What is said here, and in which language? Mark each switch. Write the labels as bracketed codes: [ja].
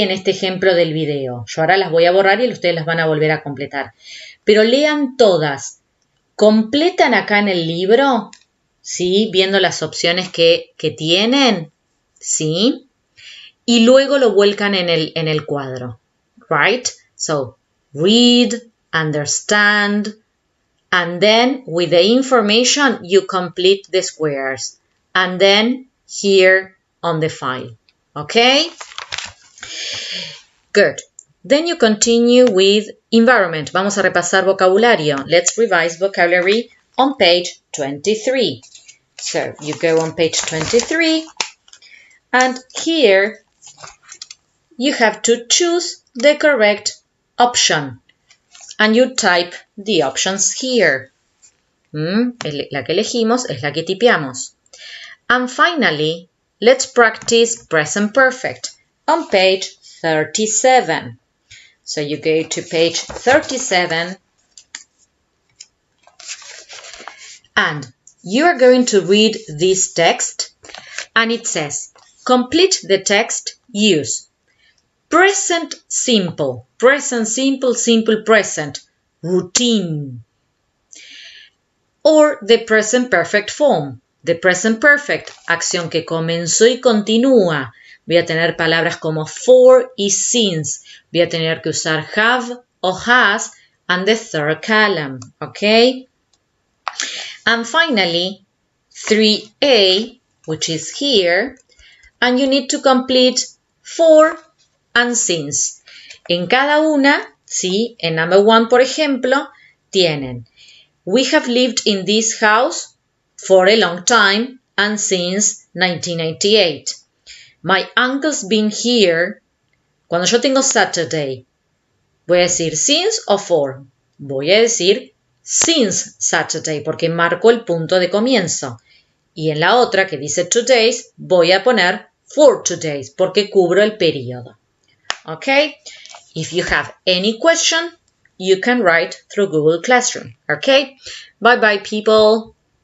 [es] En este ejemplo del video. Yo ahora las voy a borrar y ustedes las van a volver a completar. Pero lean todas. Completan acá en el libro, ¿sí? Viendo las opciones que tienen, ¿sí? Y luego lo vuelcan en el cuadro, right? [en] So, read, understand, and then with the information you complete the squares, and then here on the file, okay? Good. Then you continue with environment. [es] Vamos a repasar vocabulario. [en] Let's revise vocabulary on page 23. So you go on page 23, and here you have to choose the correct option. And you type the options here. [es] La que elegimos es la que tipeamos. [en] And finally, let's practice present perfect on page 37. So you go to page 37 and you are going to read this text, and it says, complete the text, use present simple, present simple, simple present, routine. or the present perfect form. [es] The present perfect, acción que comenzó y continúa. Voy a tener palabras como for y since. Voy a tener que usar have o has [en] and the third column, okay? And finally, 3A, which is here, and you need to complete for and since. [es] En cada una, ¿sí? En number 1, por ejemplo, tienen [en] we have lived in this house for a long time and since 1998. My uncle's been here. [es] Cuando yo tengo Saturday, ¿voy a decir since o for? Voy a decir since Saturday porque marco el punto de comienzo. Y en la otra que dice 2 days, voy a poner for 2 days porque cubro el periodo. Okay? [en] If you have any question, you can write through Google Classroom. Okay? Bye bye, people.